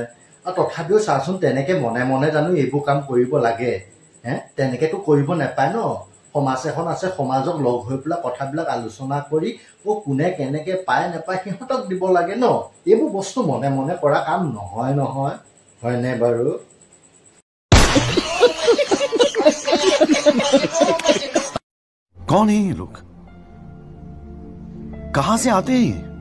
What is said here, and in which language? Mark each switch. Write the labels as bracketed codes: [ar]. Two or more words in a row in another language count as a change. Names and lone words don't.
[as] তথাপিও চাচোন, তেনেকে মনে মনে জানো এইবোৰ কাম কৰিব লাগে? তেনেকেতো কৰিব নাপায় ন। সমাজ এখন আছে, সমাজক লগ হৈ পেলাই কথাবিলাক আলোচনা কৰি কোনে কেনেকে পায় নাপায় সিহঁতক দিব লাগে ন। এইবোৰ বস্তু মনে মনে কৰা কাম নহয়। হয়নে বাৰু? [hi] कौन है ये लोग? कहां से आते हैं?